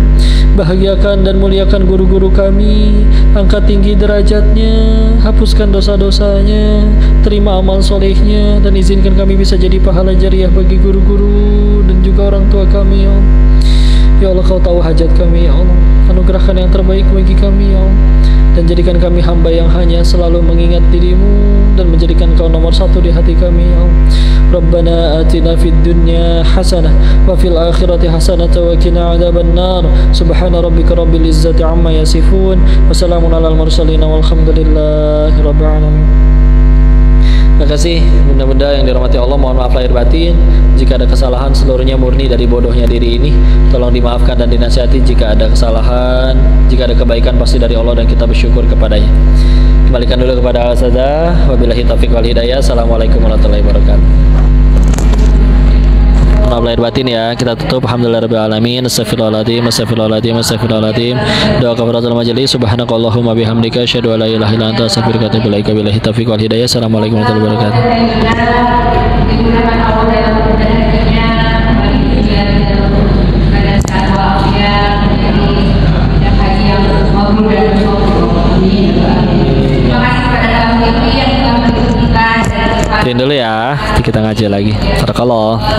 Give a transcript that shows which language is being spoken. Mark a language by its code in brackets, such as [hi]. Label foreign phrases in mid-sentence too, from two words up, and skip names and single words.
[id] Bahagiakan dan muliakan guru-guru kami, angkat tinggi derajatnya, hapuskan dosa-dosanya, terima amal solehnya, dan izinkan kami bisa jadi pahala jariah bagi guru-guru dan juga orang tua kami ya Allah. Ya Allah, Kau tahu hajat kami ya Allah. Anugerahkan yang terbaik bagi kami ya Allah. Dan jadikan kami hamba yang hanya selalu mengingat diri-Mu dan menjadikan Kau nomor satu di hati kami ya Allah. [ar] ربنا آتنا في الدنيا حسنة وفي الآخرة حسنة وقنا عذاب النار. سبحان ربك رب العزة عما يصفون وسلام على المرسلين والحمد لله رب العالمين. [id] kasih bunda-bunda yang dirahmati Allah, mohon maaf lahir batin jika ada kesalahan, seluruhnya murni dari bodohnya diri ini. Tolong dimaafkan dan dinasihati jika ada kesalahan. Jika ada kebaikan pasti dari Allah dan kita bersyukur kepadanya. Kembalikan dulu kepada Al-Ustazah. [ar] وبالله التوفيق والهداية. السلام عليكم ورحمة الله وبركاته. [id] Maaf lahir batin ya, kita tutup. [ar] الحمد لله رب العالمين. أستغفر الله العظيم، أستغفر الله العظيم، أستغفر الله العظيم. [id] Doa kafaratul majelis. [ar] سبحانك اللهم بحمدك أشهد أن لا إله إلا أنت أستغفرك وأتوب إليك. وبالله التوفيق والهداية. السلام عليكم ورحمة الله وبركاته. [id] Dimudahkan Allah dalam rezekinya, bagi pikiran dalam keadaan sehat walafiat, menjadi haji yang mabrur dan bersyukur. Terima kasih kepada tamu yang telah mendiskusikan dan Kirim dulu ya, kita ngaji lagi.